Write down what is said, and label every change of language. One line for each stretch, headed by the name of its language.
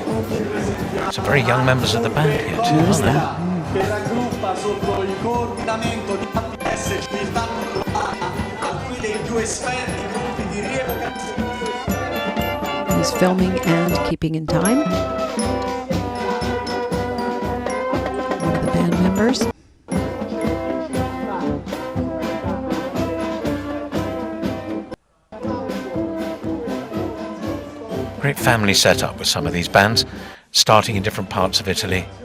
English: Some very young members of the band here too, aren't there?
Italian: Che raggruppa sotto il coordinamento di TVBS civiltà alcuni dei più esperti gruppi di rievocazione.
English: He's filming and keeping in time. One of the band members. Great family setup with some of these bands, starting in different parts of Italy.